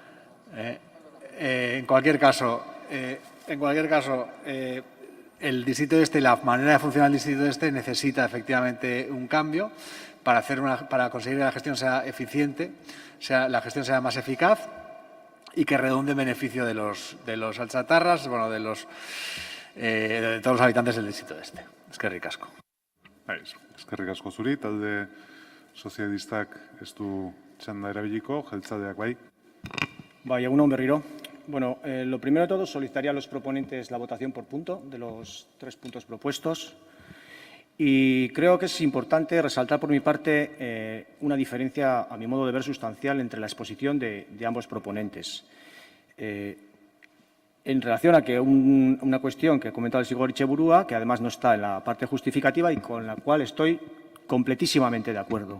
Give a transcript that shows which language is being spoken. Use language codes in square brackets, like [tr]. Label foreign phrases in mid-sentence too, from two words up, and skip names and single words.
[es] En cualquier caso, el Distrito Este y la manera de funcionar el Distrito Este necesita efectivamente un cambio para conseguir que la gestión sea eficiente, la gestión sea más eficaz. y que redunde en beneficio de los alchatarras, bueno, de todos los habitantes del distrito este. [eu] Eskerrik asko. Eskerrik asko zuri, talde sozialistak ez du txanda erabiliko, jeltzaleak bai. Bai, egun on berriro. Bueno, [es] lo primero de todo, solicitaría a los proponentes la votación por punto de los 3 puntos propuestos. Y creo que es importante resaltar por mi parte una diferencia, a mi modo de ver, sustancial entre la exposición de ambos proponentes. En relación a que una cuestión que ha comentado el señor Etxeburua, que además no está en la parte justificativa y con la cual estoy completísimamente de acuerdo.